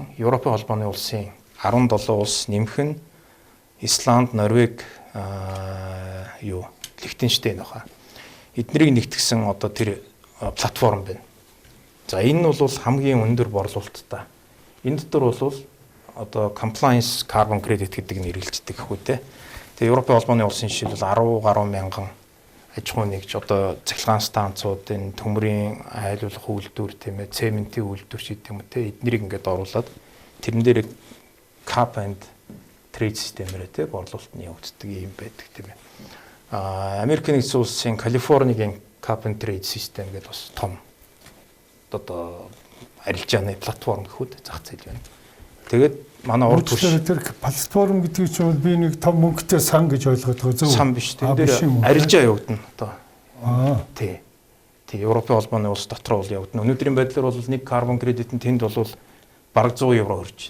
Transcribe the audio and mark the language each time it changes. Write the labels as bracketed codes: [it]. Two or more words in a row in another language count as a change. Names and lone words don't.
[mn] Европын холбооны улсын 17 улс нэмэх нь Исланд, Норвег, Лихтенштейн баха. Эднэрийг нэгтгсэн одоо тэр платформ байна. За энэ нь бол хамгийн өндөр борлуулалттай. Энэ дотор бол одоо [en] compliance carbon credit [mn] гэдэг нь хэрэгжилдэг гэхүү те. Тэгээ Европын холбооны улсын жишээл бол 10 гаруй мянган аж ахуй нэгж одоо цахилгаан станцууд энэ төмрийн айлуулах үйлдвэр тийм ээ, цементийн үйлдвэр ч гэдэг юм те. Эднэрийг ингээд оруулаад тэрэн дээр [en] cap and trade [mn] системээр те борлуулалт нь явагддаг юм байдаг тийм ээ. Америкийн нэгдсэн улсын Калифорнигийн [en] cap and trade [mn] систем гэдэг бас том одоо арилжааны платформ гэхүүд зах зээл байна. Тэгээд манай урд түвш тэр платформ гэдэг чинь би нэг том мөнгөтэй сан гэж ойлгоод байгаа зөв. Сан биш. Тэн дээр арилжаа явагдана одоо. Тий. Тий, Европын холбооны улс дотор бол явагдана. Өнөөдрийн байдлаар бол нэг [en] carbon credit [mn] нь тэнд бол бараг 100 евро хүрч.